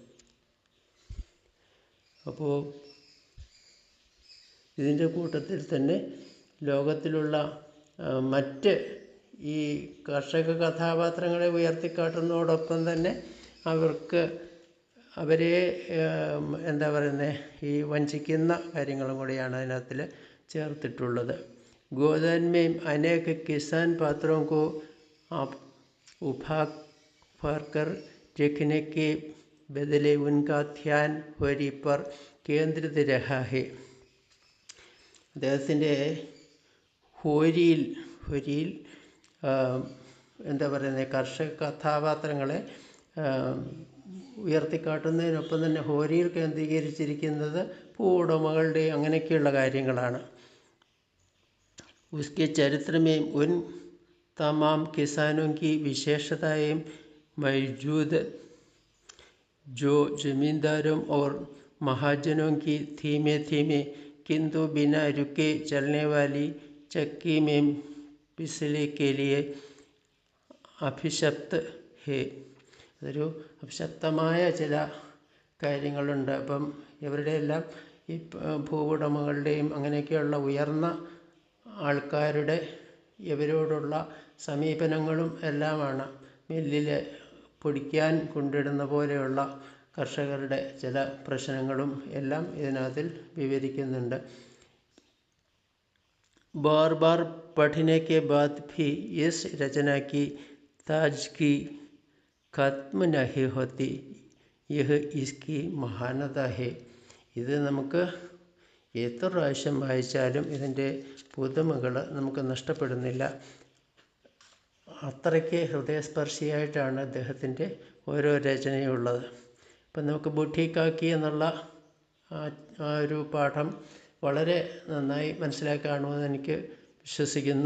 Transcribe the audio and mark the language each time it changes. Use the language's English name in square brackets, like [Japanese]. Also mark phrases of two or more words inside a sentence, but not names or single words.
[Malayalam] അപ്പോൾ ഇതിൻ്റെ കൂട്ടത്തിൽ തന്നെ ലോകത്തിലുള്ള മറ്റ് ഈ കർഷക കഥാപാത്രങ്ങളെ ഉയർത്തിക്കാട്ടുന്നതോടൊപ്പം തന്നെ അവരെ എന്താ പറയുന്നത്, ഈ വഞ്ചിക്കുന്ന കാര്യങ്ങളും കൂടിയാണ് അതിനകത്തിൽ ചേർത്തിട്ടുള്ളത്. [Hindi] गोदान में अनेक किसान पात्रों को उभार कर रखने के बदले उनका ध्यान होरी पर केंद्रित रहा है. [Malayalam] അദ്ദേഹത്തിൻ്റെ ഹോരിയിൽ എന്താ പറയുന്നത്, കർഷക കഥാപാത്രങ്ങളെ ഉയർത്തിക്കാട്ടുന്നതിനൊപ്പം തന്നെ ഹോരിയിൽ കേന്ദ്രീകരിച്ചിരിക്കുന്നത് ഭൂവുടമകളുടെ അങ്ങനെയൊക്കെയുള്ള കാര്യങ്ങളാണ്. [Hindi] उसके चरित्र में उन तमाम किसानों की विशेषताएं मौजूद जो जमींदारों और महाजनों की धीमे धीमे किंतु बिना रुके चलने वाली चक्की में पिसने के लिए अभिशप्त है. [Malayalam] അതൊരു അഭിശപ്തമായ ചില കാര്യങ്ങളുണ്ട്. അപ്പം ഇവരുടെ എല്ലാം ഈ ഭൂവുടമകളുടെയും അങ്ങനെയൊക്കെയുള്ള ഉയർന്ന ആൾക്കാരുടെ ഇവരോടുള്ള സമീപനങ്ങളും എല്ലാമാണ്. മില്ലിൽ പൊടിക്കാൻ കൊണ്ടിടുന്ന പോലെയുള്ള കർഷകരുടെ ചില പ്രശ്നങ്ങളും എല്ലാം ഇതിനകത്തിൽ വിവരിക്കുന്നുണ്ട്. [Hindi] बार बार पढ़ने के बाद भी इस रचना की ताजगी खत्म नहीं होती, यह इसकी महानത है. [Malayalam] ഇത് നമുക്ക് എത്ര പ്രാവശ്യം വായിച്ചാലും ഇതിൻ്റെ പുതുമകൾ നമുക്ക് നഷ്ടപ്പെടുന്നില്ല. അത്രയ്ക്ക് ഹൃദയസ്പർശിയായിട്ടാണ് അദ്ദേഹത്തിൻ്റെ ഓരോ രചനയുള്ളത്. ഇപ്പം നമുക്ക് ബുദ്ധിക്കാക്കി എന്നുള്ള ആ ഒരു പാഠം വളരെ നന്നായി മനസ്സിലാക്കി കാണുമെന്ന് എനിക്ക് വിശ്വസിക്കുന്നു.